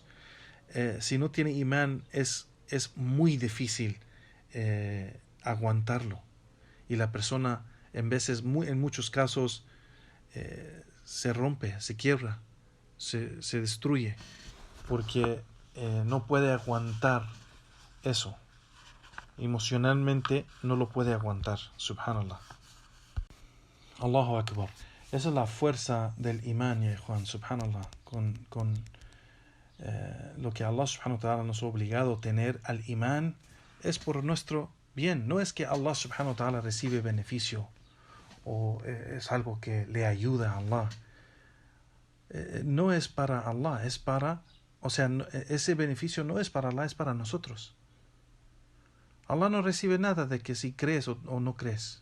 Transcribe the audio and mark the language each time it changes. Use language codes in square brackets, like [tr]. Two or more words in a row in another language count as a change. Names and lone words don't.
[es] Si no tiene imán es muy difícil aguantarlo, y la persona en muchos casos se rompe, se quiebra, se destruye, porque no puede aguantar eso, emocionalmente no lo puede aguantar. [ar] سبحان الله، الله أكبر. [es] Esa es la fuerza del imán, ya Juan, subhanallah, con lo que [ar] الله سبحانه وتعالى [es] nos ha obligado a tener al imán es por nuestro bien. No es que [ar] الله سبحانه وتعالى [es] recibe beneficio o es algo que le ayuda a Allah. No es para Allah, es para, ese beneficio no es para Allah, es para nosotros. Allah no recibe nada de que si crees o no crees.